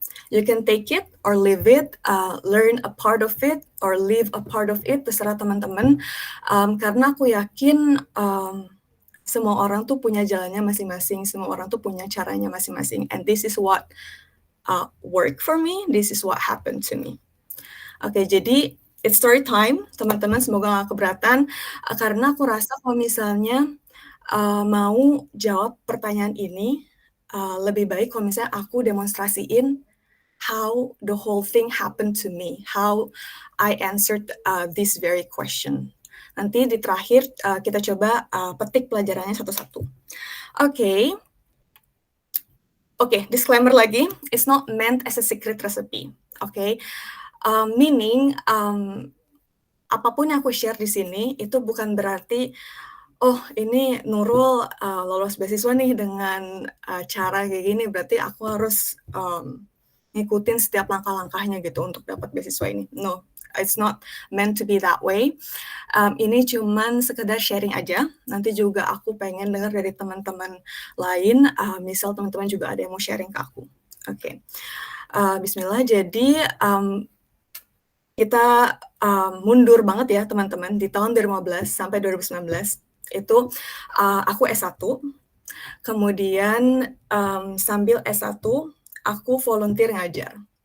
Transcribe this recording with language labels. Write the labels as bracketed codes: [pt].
[en] You can take it or leave it, learn a part of it or leave a part of it, [id] terserah teman-teman. Karena aku yakin semua orang tuh punya jalannya masing-masing, semua orang tuh punya caranya masing-masing. [en] And this is what work for me, this is what happened to me. [id] Oke, jadi [en] it's story time, [id] teman-teman. Semoga nggak keberatan, karena aku rasa kalau misalnya mau jawab pertanyaan ini, lebih baik kalau misalnya aku demonstrasiin [en] how the whole thing happened to me, how I answered this very question. [id] Nanti di terakhir kita coba petik pelajarannya satu-satu. Oke. [en] Oke, disclaimer lagi, it's not meant as a secret recipe, oke? [id] Meaning, apapun yang aku share di sini itu bukan berarti, oh ini Nurul lolos beasiswa nih dengan cara kayak gini, berarti aku harus ngikutin setiap langkah-langkahnya gitu untuk dapat beasiswa ini. [en] No, it's not meant to be that way. [id] Ini cuman sekedar sharing aja. Nanti juga aku pengen dengar dari teman-teman lain, misal teman-teman juga ada yang mau sharing ke aku. Oke. Bismillah. Jadi kita mundur banget ya teman-teman, di tahun 2015 sampai 2019 itu aku S1, kemudian sambil S1 aku volunteer ngajar.